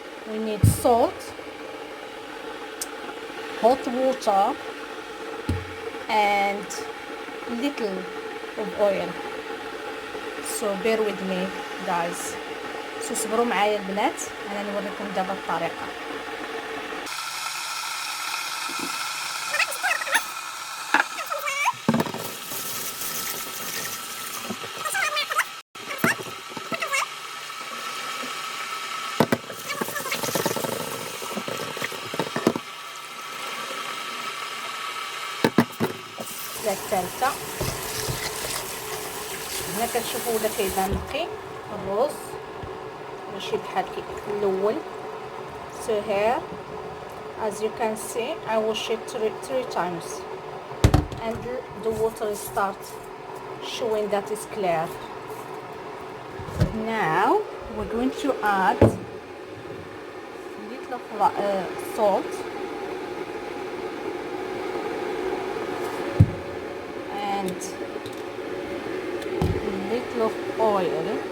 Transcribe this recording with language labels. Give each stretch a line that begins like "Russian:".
English: We need salt, hot water, and little of oil. So bear with me, guys.
Arabic: صبروا معايا البنات، انا نوريكم دابا الطريقه. الثالثه هنا كتشوفوا ولا كيبان نقي الرز ماشي بحال الاول.
English: So here, as you can see, I wash it three times and the water start showing that it's clear. Now we're going to add a little of salt and a little of oil.